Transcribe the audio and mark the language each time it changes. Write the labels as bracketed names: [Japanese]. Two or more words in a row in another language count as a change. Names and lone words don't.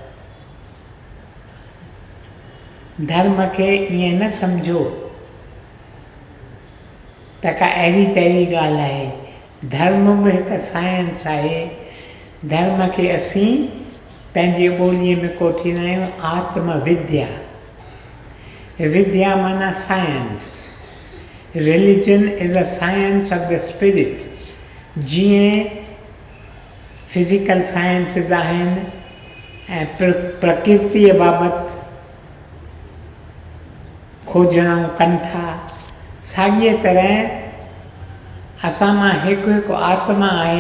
[Sindhi] धर्म खे ईअं न सम्झो त का अहिड़ी तहिड़ी ॻाल्हि आहे। धर्म बि हिकु साइंस आहे। धर्म खे असीं पंहिंजी ॿोलीअ में कोठींदा आहियूं आत्मविद्या। विद्या माना साइंस। [English] Religion is a science of the spirit. [Sindhi] जीअं [English] physical sciences [Sindhi] आहिनि ऐं प्रकृतिअ बाबति खोजणूं कनि था, साॻीअ तरह असां मां हिकु हिकु आत्मा आहे।